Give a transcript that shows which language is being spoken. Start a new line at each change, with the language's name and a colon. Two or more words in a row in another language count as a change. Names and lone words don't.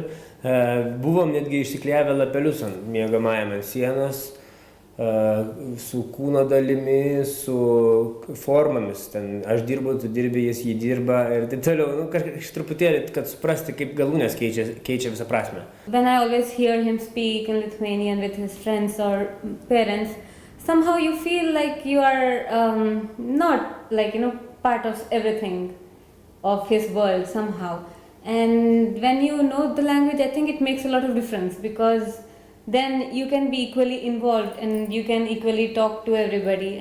Lithuanian: Buvom netgi išsiklijavę lapelius ant miegamajame ant sienos su kūno dalimi, su formomis. Ten aš dirbu, tu dirbi, jis jį dirba ir taip toliau. Nu, kažkaip truputėlį, kad suprasti, kaip galūnės keičia visą prasmę.
English: When I always hear him speak in Lithuanian with his friends or parents, somehow you feel like you are not part of everything of his world somehow. And when you know the language, I think it makes a lot of difference because then you can be equally involved and you can equally talk to everybody.